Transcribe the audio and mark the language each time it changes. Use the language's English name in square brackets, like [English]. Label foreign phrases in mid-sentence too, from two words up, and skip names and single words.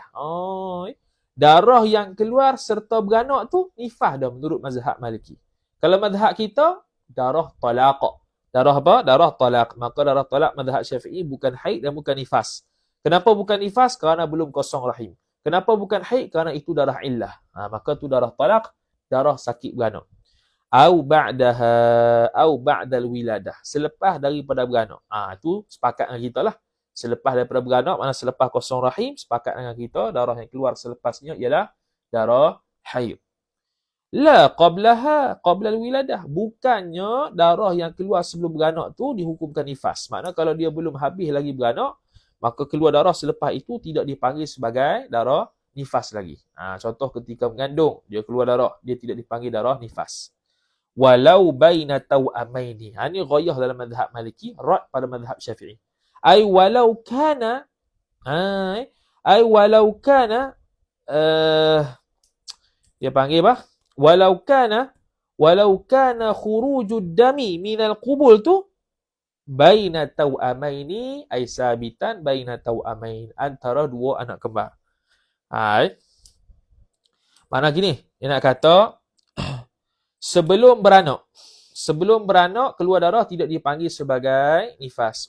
[Malay] Darah yang keluar serta beranak tu nifas dah menurut mazhab Maliki. Kalau mazhab kita, darah talaq. Darah apa? Darah talaq. Maka darah talaq mazhab Syafi'i bukan haid dan bukan nifas. Kenapa bukan nifas? Kerana belum kosong rahim. Kenapa bukan haid? Kerana itu darah illah. Maka tu darah talaq, darah sakit beranak. [Arabic] أو بعد الولادة, [Malay] selepas daripada beranak. Itu sepakat dengan kita lah. Selepas daripada beranak, mana selepas kosong rahim, sepakat dengan kita, darah yang keluar selepasnya ialah darah haid. [Arabic] لا قبلها قبل الولادة. [Malay] Bukannya darah yang keluar sebelum beranak tu dihukumkan nifas. Maknanya kalau dia belum habis lagi beranak, maka keluar darah selepas itu tidak dipanggil sebagai darah nifas lagi. Contoh ketika mengandung, dia keluar darah, dia tidak dipanggil darah nifas. [Arabic] ولو بين توأمين. [Malay] Ini ghayah dalam mazhab Maliki, rad pada mazhab Syafi'i. [Arabic] أي ولو كان أي ولو كان [Malay] dia panggil apa? [Arabic] ولو كان خروج الدم من القبل tu بين توأمين أي ثابتا بين توأمين, [Malay] antara dua anak kembar. Makna gini, dia nak kata sebelum beranak keluar darah tidak dipanggil sebagai nifas.